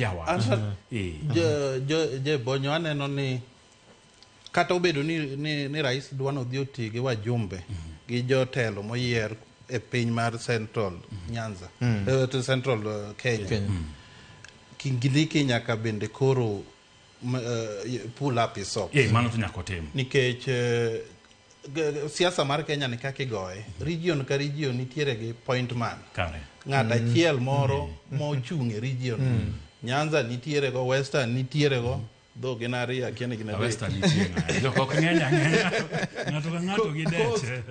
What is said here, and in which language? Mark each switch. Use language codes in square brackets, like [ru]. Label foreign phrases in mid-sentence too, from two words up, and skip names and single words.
[luo] Je Bonyo aneno ni kata obedo ni rais dwano dhi oti gi wajumbe gi jotelo moyier e piny mar Central Nyanza. To Central Kenya. Kindiki nyaka bende koro [en] pull up his socks. [luo] Mano to nyako timo. Nikech siasa mar Kenya ni kaka igoye. Region ka region nitiere gi point man. Kare. Ng'ata achiel moro mochung' e region. Nyanza nitiere go, Western nitiere go, dho gin ariyo akiani gin ariyo. Western nitiere. Jokok ng'eny ang'enya. Ng'ato ka ng'ato gi det.